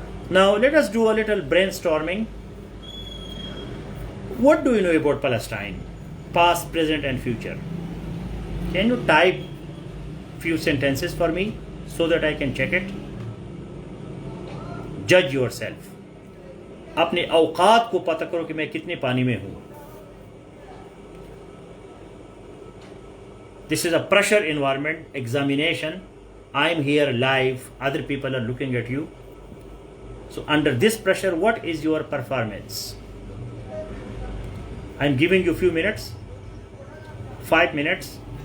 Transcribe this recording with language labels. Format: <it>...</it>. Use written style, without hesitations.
<en>Now let us do a little brainstorming. What do you know about Palestine? Past, present and future. Can you type few sentences for me so that I can check it? Judge yourself.</en> <hi>अपने औकात को पता करो कि मैं कितने पानी में हूँ.</hi> <en>This is a pressure environment, examination. I am here live, other people are looking at you. So under this pressure, what is your performance? I'm giving you a few minutes, 5 minutes.</en>